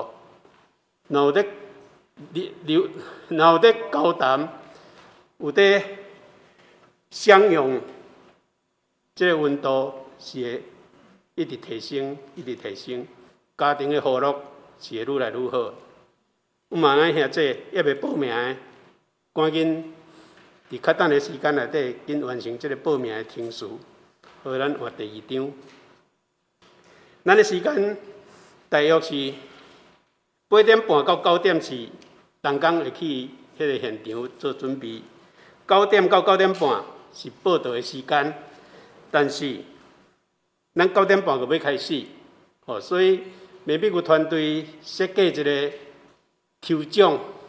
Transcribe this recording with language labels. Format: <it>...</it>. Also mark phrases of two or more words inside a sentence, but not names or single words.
<nan>若有咧交谈，有咧相用，即个温度是会一直提升，一直提升。家庭的和乐是会愈来愈好。我嘛咱兄弟还未报名的，赶紧伫较等的时间内底，紧完成即个报名的程序，互咱换第2张。咱的时间大约是8点半到9点是同工会去迄个现场做准备，9点到9点半是报道的时间，但是咱9点半就要开始，所以美美国团队设计一个抽奖</nan>